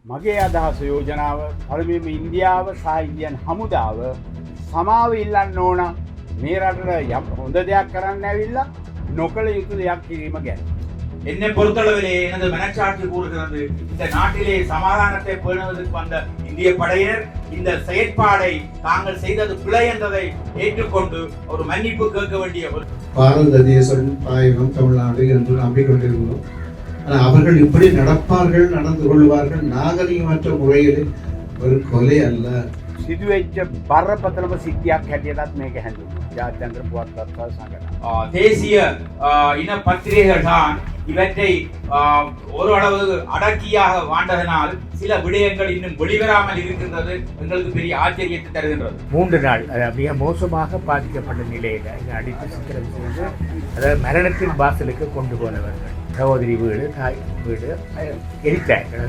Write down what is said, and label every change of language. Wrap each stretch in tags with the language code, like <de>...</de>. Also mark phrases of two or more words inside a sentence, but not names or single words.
<si>මගේ අදහස යෝජනාව පළමුවෙන්ම ඉන්දියාව සහ ඉන්දියන් හමුදාව සමාව ඉල්ලන්න ඕන මේ රටට යම් හොඳ දෙයක් කරන්න ඇවිල්ලා නොකළ යුතු දෙයක් කිරීම ගැන.</si> <ta>என்னை பொறுத்தளவிலே எனது மனச்சாட்சி கூறுகிறது இந்த நாட்டிலே சமாதானத்தை பேணுவதற்கு வந்த இந்திய படையினர் இந்த செயற்பாடை தாங்கள் செய்தது பிழை என்பதை ஏற்றுக்கொண்டு ஒரு மன்னிப்பு கேட்க வேண்டிய பாரத தேசம் தாயகம் தமிழ்நாடு என்று நம்பிக்கொண்டிருந்தோம். அவர்கள் இப்படி நடப்பார்கள், நடந்து கொள்வார்கள் நாகரிகமற்ற முறையில் ஒரு கொலை அல்ல.</ta> <si>සිදුවෙච්ච බරපතලම සිද්ධියක් හැටියටත් මේක හැඳින්වෙනවා. ජාත්‍යන්තර පුවත්පත්වල සංගঠন.</si> <ta>தேசிய இன பத்திரிகைகள் தான் இவற்றை ஓரளவு அடக்கியாக வாழ்ந்ததனால் சில விடயங்கள் இன்னும் வெளிவராமல் இருக்கின்றது எங்களுக்கு பெரிய ஆச்சரியத்தை தருகின்றது. 3 நாள் மிக மோசமாக பாதிக்கப்பட்ட நிலையில் அடித்து சித்திரம் செய்து அதாவது மரணத்தின் வாசலுக்கு கொண்டு போனவர்கள் சகோதரி வீடு, தாய் வீடு எரித்தார்கள்.</ta>